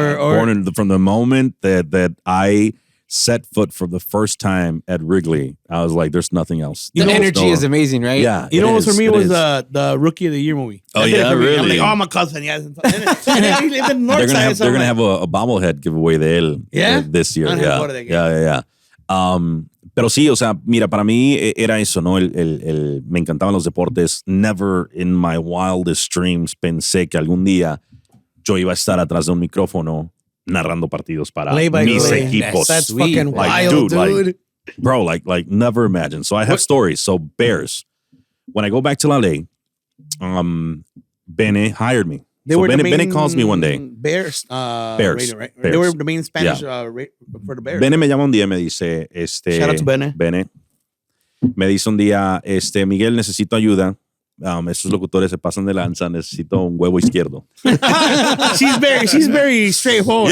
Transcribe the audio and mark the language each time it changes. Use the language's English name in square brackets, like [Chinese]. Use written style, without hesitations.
[English] Born from the moment that I set foot for the first time at Wrigley, I was like, "There's nothing else." The energy is amazing, right? Yeah, you know what for me it was is. the Rookie of the Year movie. Oh, That did it yeah, for me. I'm really? like, oh, I'm a Cubs fan. Yeah. And then he lived in the North Side. They're gonna have a bobblehead giveaway [Spanish] de él [English] this year. I don't have to go to that game. Yeah. [Spanish] Pero sí, o sea, mira, para mí era eso, ¿no? Me encantaban los deportes. [English] Never in my wildest dreams [Spanish] pensé que algún día yo iba a estar atrás de un micrófono narrando partidos para mis equipos. [English] That's fucking Like, wild, dude. dude. Bro, like never imagined. So I have stories. So Bears, when I go back to LA, Bene hired me. Bene calls me one day. Bears. Bears. Radio, right? Bears. They were the main Spanish for the Bears. [Spanish] Bene me llama un día y me dice, [English] Shout out to Bene. [Spanish] Me dice un día, Miguel, necesito ayuda. Estos locutores se pasan de lanza, necesito un huevo izquierdo. [English] she's very straightforward.